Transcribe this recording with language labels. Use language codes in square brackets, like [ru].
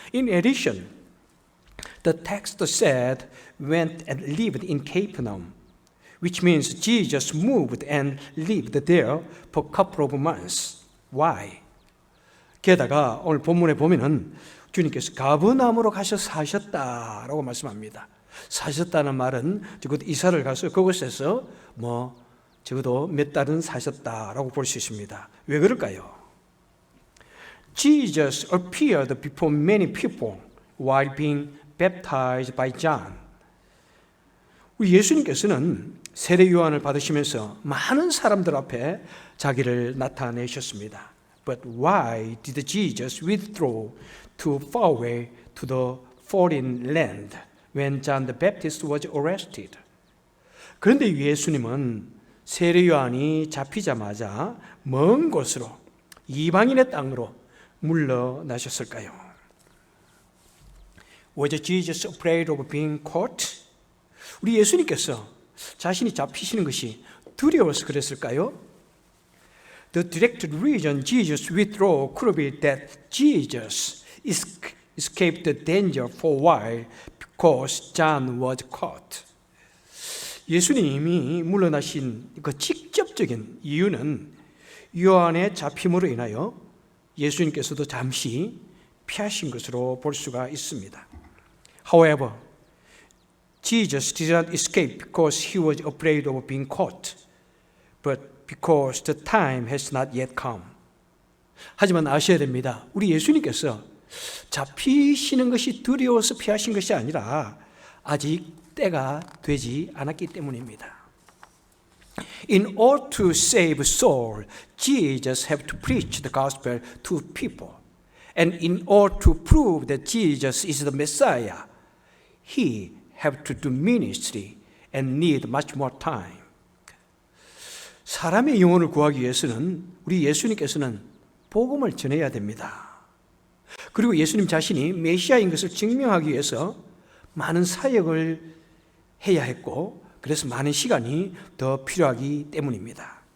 [en] In addition, the text said went and lived in Capernaum, which means Jesus moved and lived there for a couple of months. Why? [ko] 게다가 오늘 본문에 보면은 주님께서 가버나움으로 가셔 사셨다라고 말씀합니다. 사셨다는 말은 적어도 이사를 가서 그곳에서 적어도 몇 달은 사셨다라고 볼 수 있습니다. 왜 그럴까요? [en] Jesus appeared before many people while being baptized by John. [ko] 우리 예수님께서는 세례 요한을 받으시면서 많은 사람들 앞에 자기를 나타내셨습니다. [en] But why did Jesus withdraw too far away to the foreign land when John the Baptist was arrested? [ko] 그런데 예수님은 세례 요한이 잡히자마자 먼 곳으로 이방인의 땅으로 물러나셨을까요? [en] Was Jesus afraid of being caught? [ko] 우리 예수님께서 자신이 잡히시는 것이 두려워서 그랬을까요? [en] The direct reason Jesus withdrew could be that Jesus escaped the danger for a while because John was caught. [ko] 예수님이 물러나신 그 직접적인 이유는 요한의 잡힘으로 인하여 예수님께서도 잠시 피하신 것으로 볼 수가 있습니다. [en] However, Jesus did not escape because he was afraid of being caught, but because the time has not yet come. [ko] 하지만 아셔야 됩니다. 우리 예수님께서 잡히시는 것이 두려워서 피하신 것이 아니라 아직 때가 되지 않았기 때문입니다. [en] In order to save soul, Jesus had to preach the gospel to people. And in order to prove that Jesus is the Messiah, he had to do ministry and need much more time. [ko] 사람의 영혼을 구하기 위해서는 우리 예수님께서는 복음을 전해야 됩니다. 그리고 예수님 자신이 메시아인 것을 증명하기 위해서 많은 사역을 해야 했고 그래서 많은 시간이 더 필요하기 때문입니다.